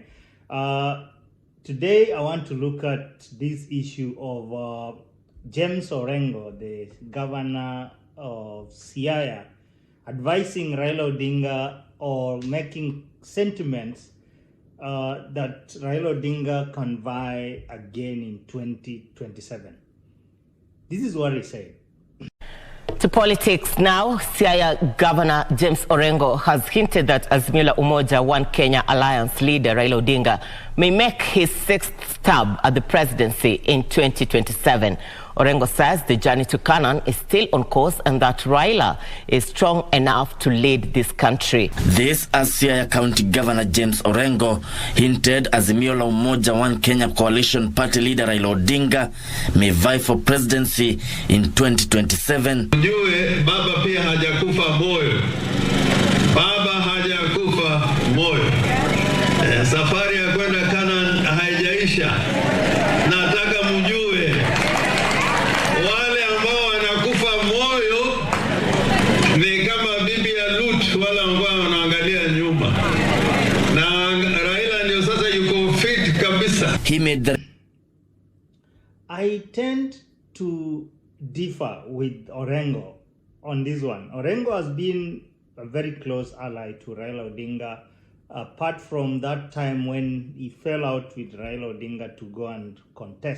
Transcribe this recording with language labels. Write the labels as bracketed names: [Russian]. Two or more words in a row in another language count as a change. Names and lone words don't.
[English] Today, I want to look at this issue of James Orengo, the governor of Siaya, advising Raila Odinga or making sentiments that Raila Odinga can vie again in 2027. This is what he said. To politics now, Siaya Governor James Orengo has hinted that Azimio la Umoja One Kenya Alliance leader Raila Odinga may make his sixth stab at the presidency in 2027. Orengo says the journey to Canaan is still on course and that Raila is strong enough to lead this country. This as Siaya County Governor James Orengo hinted Azimio la Umoja One Kenya Coalition Party leader Raila Odinga may vie for presidency in 2027. [Swahili] Ujue baba pia hajakufa moyo. Baba hajakufa moyo. Safari ya kwenda Canaan haijaisha. Nataka mjue wale ambao wanakufa moyo ni kama bibi ya Lut, wala ambao wanaangalia nyuma. Na Raila ndio sasa yuko fit kabisa. [English] He made the I tend to differ with Orengo on this one. Orengo has been a very close ally to Raila Odinga, apart from that time when he fell out with Raila Odinga to go and contest.